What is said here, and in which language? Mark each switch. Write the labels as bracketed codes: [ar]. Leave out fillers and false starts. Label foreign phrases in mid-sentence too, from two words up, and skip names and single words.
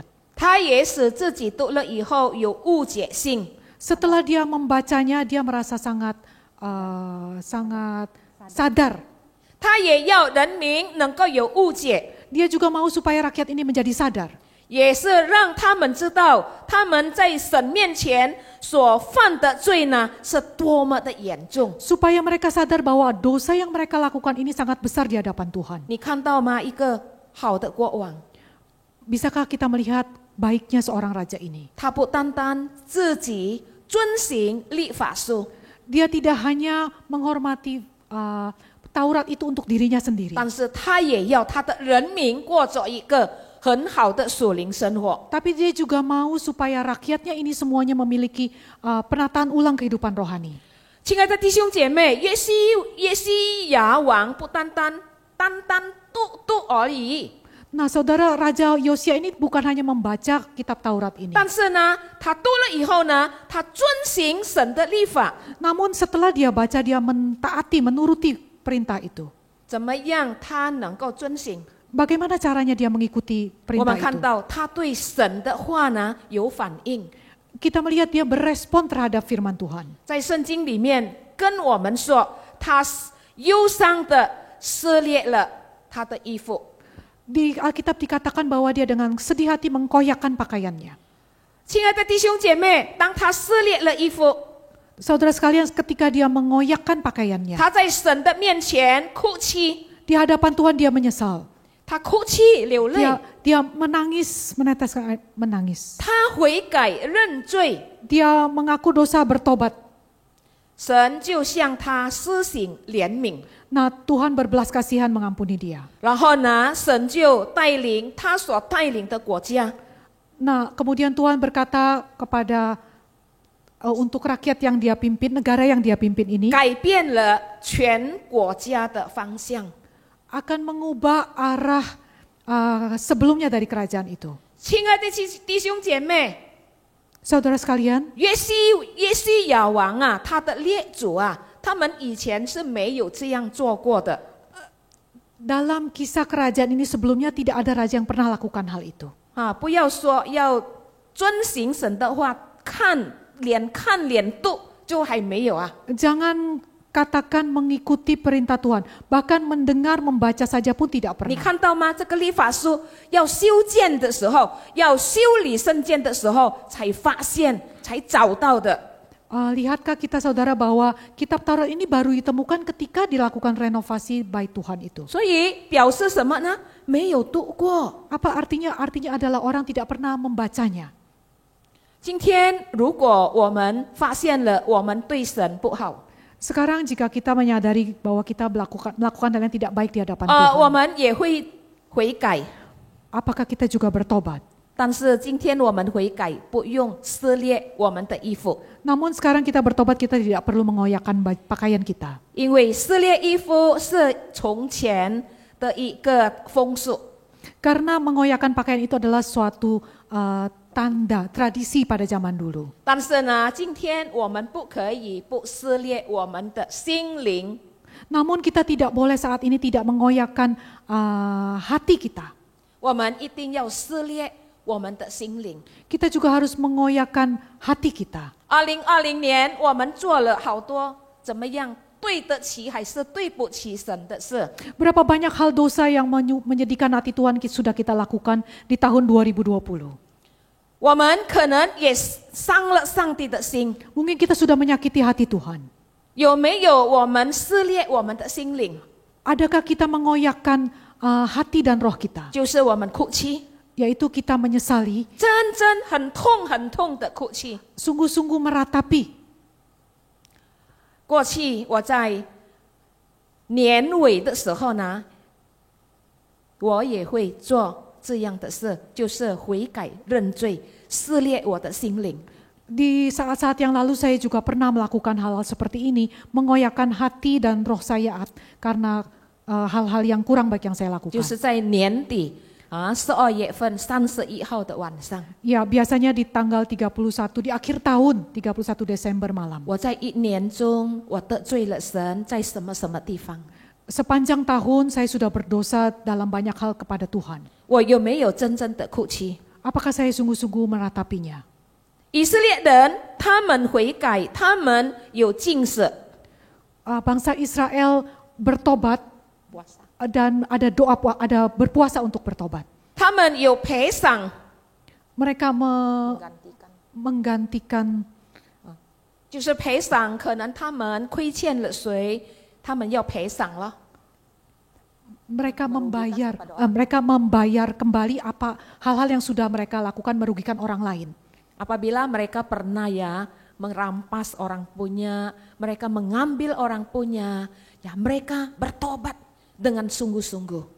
[zh] 他也使自己读了以后有误解性， [id] Setelah dia membacanya, dia merasa sangat sadar. [zh] 他也要人民能够有误解， [id] Dia juga mau supaya rakyat ini menjadi sadar. [zh] 也是让他们知道他们在神面前所犯的罪呢是多么的严重。 [id] Supaya mereka sadar bahwa dosa yang mereka lakukan ini sangat besar di hadapan Tuhan. [zh] 你看到吗？一个好的国王， [id] Bisakah kita melihat baiknya seorang raja ini? [zh] 他不单单自己遵行律法书， [id] Dia tidak hanya menghormati Taurat itu untuk dirinya sendiri. [zh] 但是他也要他的人民过着一个很好的属灵生活。 [id] Tapi dia juga mau supaya rakyatnya ini semuanya memiliki penataan ulang kehidupan rohani. [zh] 亲爱的弟兄姐妹，约西亚王不单单读而已， [id] Nah saudara, Raja Yosia ini bukan hanya membaca kitab Taurat ini. [zh] 但是呢，他读了以后呢，他遵行神的律法， [id] Namun setelah dia baca, dia mentaati, menuruti perintah itu. [zh] 怎么样他能够遵行？ [id] Bagaimana caranya dia mengikuti [zh] 我 [id] perintah [zh] 们看 [id] itu? [zh] 到他对神的话呢有反应， [id] Kita melihat dia berespon terhadap firman Tuhan. [zh] 在圣经里面跟我们说，他忧伤的撕裂了他的衣服。 [id] Di Alkitab dikatakan bahwa dia dengan sedih hati mengkoyakkan pakaiannya. [zh] 亲爱的弟兄姐妹，当他撕裂了衣服， [id] Saudara sekalian, ketika dia mengoyakkan pakaiannya, [zh] 他在神的面前哭泣， [id] di hadapan Tuhan dia menyesal. [zh] 他哭泣流泪， [id] Dia menangis, meneteskan air, menangis. [zh] 他悔改认罪， [id] Dia mengaku dosa, bertobat. [zh] 神就向他施行怜悯。 [id] Nah, Tuhan berbelas kasihan mengampuni dia. [zh] 然后呢，神就带领他所带领的国家， [id] Nah, kemudian Tuhan berkata kepada untuk rakyat yang dia pimpin, negara yang dia pimpin ini [zh] 改变了全国家的方向。 [id] akan mengubah arah sebelumnya dari kerajaan itu. [zh] 亲爱的弟兄姐妹， [id] Saudara sekalian, [zh] 约西亚王啊，他的列祖啊，他们以前是没有这样做过的。 [id] dalam kisah kerajaan ini sebelumnya tidak ada raja yang pernah lakukan hal itu. [zh] 啊，不要说要遵行神的话，看脸读就还没有啊。 [id] Jangan katakan mengikuti perintah Tuhan, bahkan mendengar membaca saja pun tidak [zh] 你 [id] pernah. [zh] 看到吗？这个律法书要修建的时候，要修理圣殿的时候，才发现、才找到的。 [id] Lihatkah kita saudara bahwa kitab Taurat ini baru ditemukan ketika dilakukan renovasi bait Tuhan itu? [zh] 所以表示什么呢？没有读过， [id] Apa artinya? Artinya adalah orang tidak pernah membacanya. [zh] 今天如果我们发现了我们对神不好， [id] Sekarang jika kita menyadari bahwa kita melakukan hal yang tidak baik di hadapan Tuhan, [zh] 我们也会悔改。 [id] apakah kita juga bertobat? [zh] 但是今天我们悔改，不用撕裂我们的衣服， [id] Namun sekarang kita bertobat, kita tidak perlu mengoyakkan pakaian kita. [zh] 因为撕裂衣服是从前的一个风俗。 [id] Karena mengoyakkan pakaian itu adalah suatu tanda, tradisi pada zaman dulu. [zh] 但是呢，今天我们不可以不撕裂我们的心灵。 [id] Namun kita tidak boleh saat ini tidak mengoyakkan hati kita. [zh] 我们一定要撕裂我们的心灵。 [id] Kita juga harus mengoyakkan hati kita. [zh] 2020 年，我们做了好多怎么样对得起还是对不起神的事。 [id] Berapa banyak hal dosa yang menyedihkan hati Tuhan sudah kita lakukan di tahun 2020. [zh] 我们可能也伤了上帝的心。 [id] Mungkin kita sudah menyakiti hati Tuhan. [zh] 有没有我们撕裂我们的心灵？ [id] Adakah kita mengoyakkan hati dan roh kita? [zh] 就是我们哭泣， [id] Yaitu kita menyesali, [zh] 真正很痛很痛的哭泣。 [id] sungguh-sungguh meratapi. [zh] 过去我在年尾的时候呢，我也会做这样的事，就是悔改认罪，撕裂我的心灵。 [id] Di saat-saat yang lalu saya juga pernah melakukan hal-hal seperti ini, mengoyakkan hati dan roh saya karena hal-hal yang kurang baik yang saya lakukan. [zh] 就是在年底12月份31号的晚上， [id] Ya, biasanya di tanggal 31 di akhir tahun, 31 Desember malam. [zh] 我在一年中我得罪了神，在什么什么地方？ [id] Sepanjang tahun saya sudah berdosa dalam banyak hal kepada Tuhan. [zh] 我有没有真正的哭泣？ [id] Apakah saya sungguh-sungguh meratapinya? [zh] 以色列人他们悔改，他们有禁食， [id] Bangsa Israel bertobat dan ada doa, ada berpuasa untuk bertobat. [zh] 他们有赔偿， [id] Mereka menggantikan [zh] 就是赔偿，可能他们亏欠了谁，他们要赔偿了。 [id] mereka membayar kembali apa hal-hal yang sudah mereka lakukan merugikan orang lain. Apabila mereka pernah merampas orang punya, mereka mengambil orang punya, mereka bertobat dengan sungguh-sungguh.